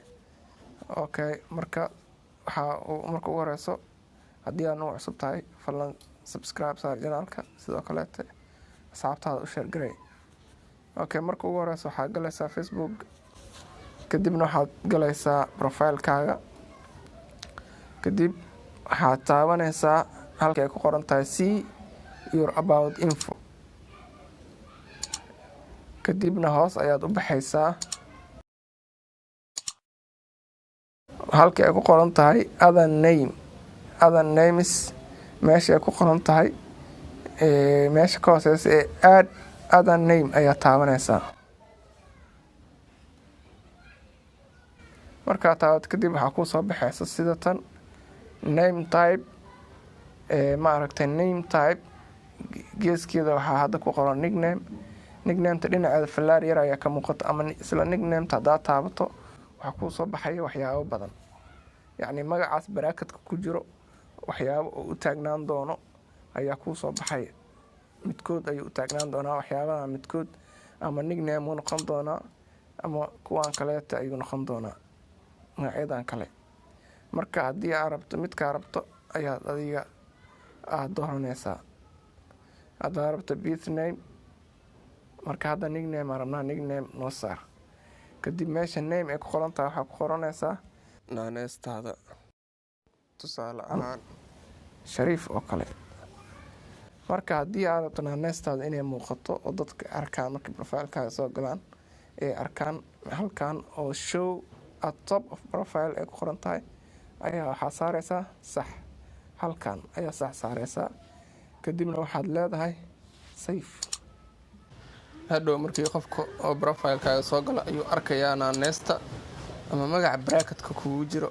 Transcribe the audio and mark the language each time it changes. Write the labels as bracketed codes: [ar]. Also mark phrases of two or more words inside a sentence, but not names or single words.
[so] Okay, marka ugu horeyso haddii aad nagu cusub tahay fadlan subscribe saar channelka sidoo kale asxaabtaada u share garay. Okay, marka ugu horeyso waxaad galaysaa Facebook kadibna waxaad galaysaa profile-kaaga kadib waxaad taabanaysaa halka ay ku qoran tahay [en] see your about info [so] kadibna hoos ayaad u baxaysaa halka ay ku qoran tahay [en] other names [so] meesha ay ku qoran tahay meesha ka hooseysa ee [en] add other name [so] ayaa taabanaysaa. markaa taabad kadib waxaa ku soo baxaysa sida tan [en] name type [so] maaragtay [en] name type [so] geeskeeda waxaa hadda ku qoran nickname-ta dhinaceeda falaar yar ayaa ka muuqata ama isla nickname-ta haddaad taabato waxaa kuu soo baxaya waxyaabo badan, yacni magacaas baraaketka ku jiro waxyaabo oo u taagnaan doono ayaa kuu soo baxaya. midkood ayuu u taagnaan doonaa waxyaabaha midkood ama nickname uu noqon doonaa ama kuwaan kaleeta ayuu noqon doonaa magacyadan kale. marka haddii aad rabto midkaa rabto ayaad adiga dooranaysaa. haddaad rabto [en] birth name [so] marka hadda nickname aan rabnaa nickname noo saar kadib meesha name ay ku qoran tahay waxaa ku qoranaysaa naanestaada, tusaale ahaan shariif oo kale. marka haddii aad rabto naanestaada inay muuqato oo dadka arkaan markay profile-kaaga soo galaan ee arkaan halkan oo [en] show at top of profile [so] ay ku qoran tahay ayaa waxaa saaraysaa sax. halkan ayaa sax saaraysaa kadibna waxaad leedahay save. hadhow markii qofka oo profile-kaaga soo gala ayuu arkayaa naanesta ama magaca bracketka kugu jiro.